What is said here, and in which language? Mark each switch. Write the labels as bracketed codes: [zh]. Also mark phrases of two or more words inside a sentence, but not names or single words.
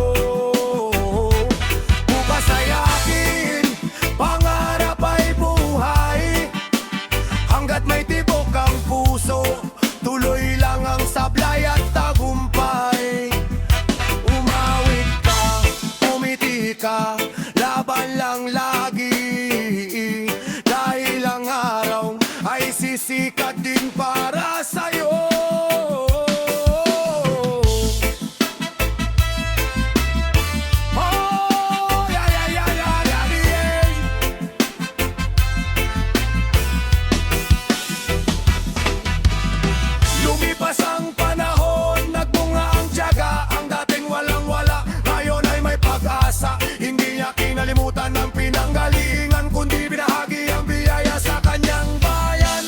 [tl] Bukas ay akin, pangarap ay buhay, hanggat may tibok ang puso, tuloy lang ang sablay at tagumpay. Umawit ka, umiti ka, laban lang lagi, dahil ang araw ay sisikat din para sa'yo. [en] Oh, yeah, yeah, yeah, yeah, yeah, yeah. [tl] Lumipas ang panahon, nagbunga ang tiyaga, ang dating walang-wala, ngayon ay may pag-asa. Hindi niya kinalimutan ang pinanggalingan, kundi binahagi ang biyaya sa kanyang bayan.